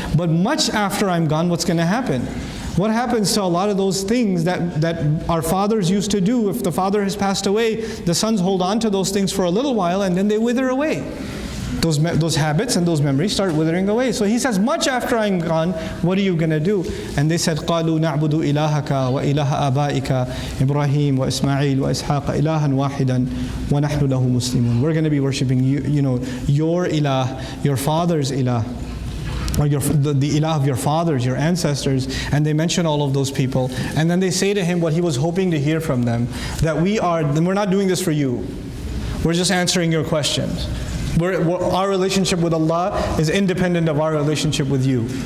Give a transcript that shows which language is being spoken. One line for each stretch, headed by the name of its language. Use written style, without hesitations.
English: But much after I'm gone, what's going to happen? What happens to a lot of those things that our fathers used to do? If the father has passed away, the sons hold on to those things for a little while and then they wither away. Those habits and those memories start withering away. So he says, much after I'm gone, what are you going to do?
Arabic: And they said, قَالُوا نَعْبُدُ إِلَهَكَ وَإِلَهَ آبَائِكَ إِبْرَاهِيمَ وَإِسْمَاعِيلَ وَإِسْحَاقَ إِلَهًا وَاحِدًا وَنَحْنُ لَهُ مُسْلِمُونَ.
English: We're going to be worshipping your ilah, your father's ilah, or the ilah of your fathers, your ancestors. And they mention all of those people. And then they say to him what he was hoping to hear from them, that we're not doing this for you. We're just answering your questions. Our relationship with Allah is independent of our relationship with you.